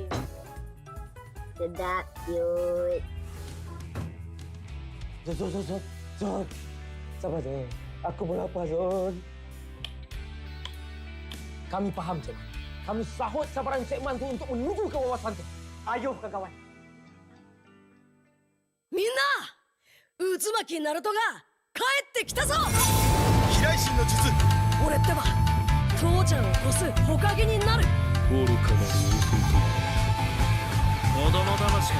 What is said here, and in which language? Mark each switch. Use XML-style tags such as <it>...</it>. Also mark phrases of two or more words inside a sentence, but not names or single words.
<ms>Sedap, cute. Zon. Sabar je. Aku pun lapar, Zon. Kami faham, Cik. Kami sahut sabaran Cik Man tu untuk menuju ke wawasan tu. Ayuh, kawan-kawan.</ms> <ja>みんな、渦巻きナルトが帰ってきたぞ。飛来神の術。俺ってば父ちゃんを越す火影になる。愚かなる弟。子供騙しか。</ja>